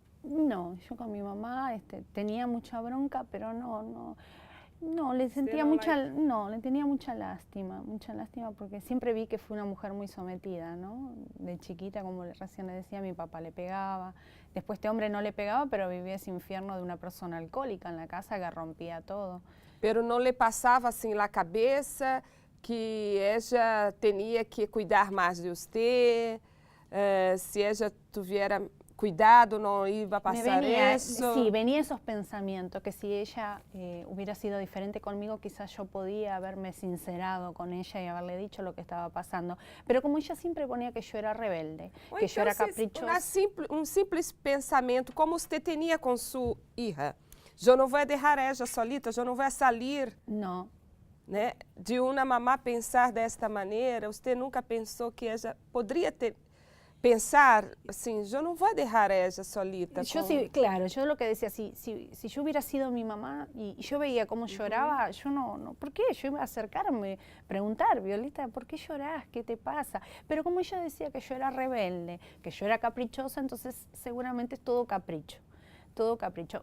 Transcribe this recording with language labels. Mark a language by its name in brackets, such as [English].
[Spanish] No, yo con mi mamá tenía mucha bronca, pero no, le sentía le tenía mucha lástima porque siempre vi que fue una mujer muy sometida, ¿no? De chiquita, como recién le decía, mi papá le pegaba, después este hombre no le pegaba, pero vivía ese infierno de una persona alcohólica en la casa que rompía todo. [Portuguese] Pero não lhe passava assim na cabeça que ela tinha que cuidar mais de você, se ela tivesse cuidado, [Spanish] no iba a pasar eso. Sí, venía esos pensamientos, que si ella hubiera sido diferente conmigo, quizás yo podía haberme sincerado con ella y haberle dicho lo que estaba pasando. Pero como ella siempre ponía que yo era rebelde, que [Portuguese] então, [Spanish] yo era caprichosa. [Portuguese] Simples pensamento, [Spanish] como usted tenía con su hija. Yo no voy a dejar a ella solita, yo no voy a salir. No. [Portuguese] Né? De uma mamá pensar desta maneira, você nunca pensou que ela poderia pensar assim, [Spanish] yo no voy a dejar a ella solita. Yo sí, claro, yo lo que decía, si yo hubiera sido mi mamá y yo veía cómo lloraba, yo no, ¿por qué? Yo iba a acercarme, preguntar, Violeta, ¿por qué llorás? ¿Qué te pasa? Pero como ella decía que yo era rebelde, que yo era caprichosa, entonces seguramente es todo capricho. Todo capricho.